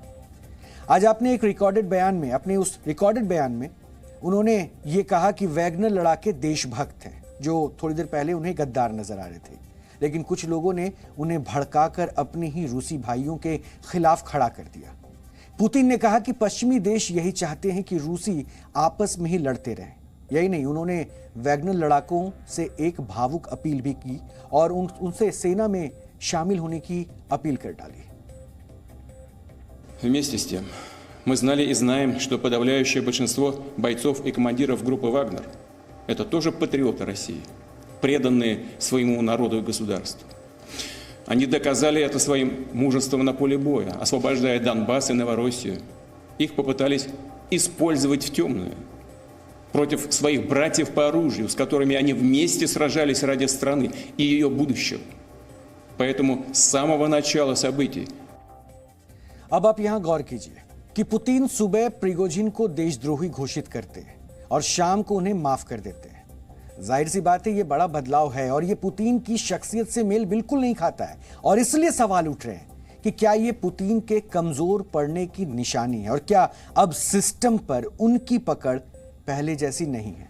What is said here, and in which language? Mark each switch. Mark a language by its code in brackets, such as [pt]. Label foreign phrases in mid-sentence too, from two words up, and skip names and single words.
[hi] आज आपने एक रिकॉर्डेड बयान में, अपने उस रिकॉर्डेड बयान में उन्होंने ये कहा कि वैगनर लड़ाके देशभक्त हैं, जो थोड़ी देर पहले उन्हें गद्दार नजर आ रहे थे, लेकिन कुछ लोगों ने उन्हें भड़काकर अपने ही रूसी भाइयों के खिलाफ खड़ा कर दिया। पुतिन ने कहा कि पश्चिमी देश यही चाहते हैं कि रूसी आपस में ही लड़ते रहें। यही नहीं, उन्होंने वैगनर लड़ाकों से एक भावुक अपील भी की और उनसे सेना में शामिल होने की अपील कर डाली। [ru] Вместе с тем, мы знали и знаем, что подавляющее большинство бойцов и командиров группы «Вагнер» – это тоже патриоты России, преданные своему народу и государству. Они доказали это своим мужеством на поле боя, освобождая Донбасс и Новороссию. Их попытались использовать в темную против своих братьев по оружию, с которыми они вместе сражались ради страны и ее будущего. Поэтому с самого начала событий [hi] अब आप यहां गौर कीजिए कि पुतिन सुबह प्रिगोजिन को देशद्रोही घोषित करते हैं और शाम को उन्हें माफ कर देते हैं। जाहिर सी बात है, यह बड़ा बदलाव है और यह पुतिन की शख्सियत से मेल बिल्कुल नहीं खाता है और इसलिए सवाल उठ रहे हैं कि क्या यह पुतिन के कमजोर पड़ने की निशानी है और क्या अब सिस्टम पर उनकी पकड़ पहले जैसी नहीं है।